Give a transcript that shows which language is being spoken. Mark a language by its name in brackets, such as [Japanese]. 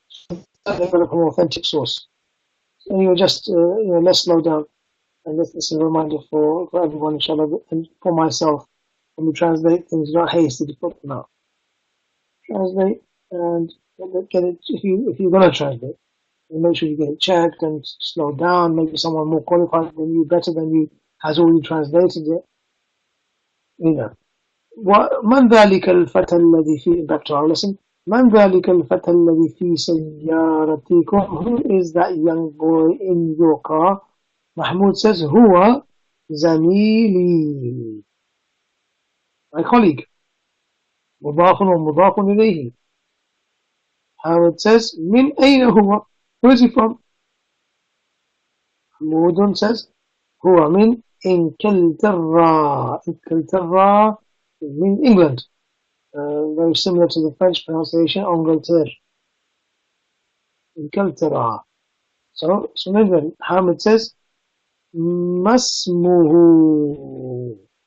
[English] They got it from an authentic source. So you're just let's slow down, and this is a reminder for everyone, inshallah, and for myself. When we translate things, not hasty to put them out. Translate and get it if you're gonna translate. And make sure you get it checked and slow down. Maybe someone more qualified than you, better than you, has already translated it. [Arabic] ومن ذلك الفتى الذي في [English] back to our lesson. [Arabic] من ذلك الفتى الذي في سيارتكم? [English] Who is that young boy in your car? Mahmoud says [Arabic] هو زميلي, [English] my colleague. [Arabic] مضاف ومضاف إليه. [English] Howard says [Arabic] من أين هو? [English] Where is he from? Mahmoud says [Arabic] هو من إنكلترا. [English] إنكلترا means England. Very similar to the French pronunciation Angleterre. Inkeltera. So then Hamid says Masmuhu.